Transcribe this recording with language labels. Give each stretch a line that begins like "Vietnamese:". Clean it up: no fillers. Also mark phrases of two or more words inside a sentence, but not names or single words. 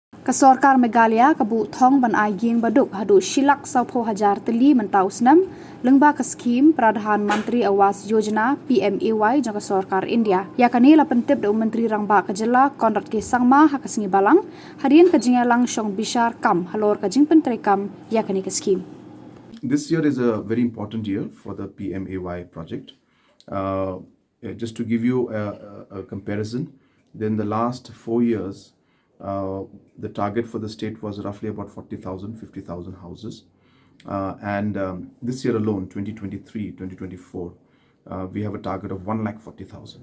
Khasi: Ka sorkar Meghalaya kabu thong ban Ïing Baduk Haduh shilak saupo hajar Tylli mentau Snem lyngba ka skim Pradhan Mantri Awas Yojana PMAY jong ka sorkar India. Ya kane la pyntip da Myntri Rangbah ka Jylla Conrad K Sangma ha ka sngi Balang hadien ka jingialang shong bishar kam halor ka jingpyntreikam ya kane ka skim.
English: This year is a very important year for the PMAY project. Just to give you a comparison, then the last 4 years, the target for the state was roughly about 40,000, 50,000 houses. This year alone, 2023, 2024, we have a target of 140,000.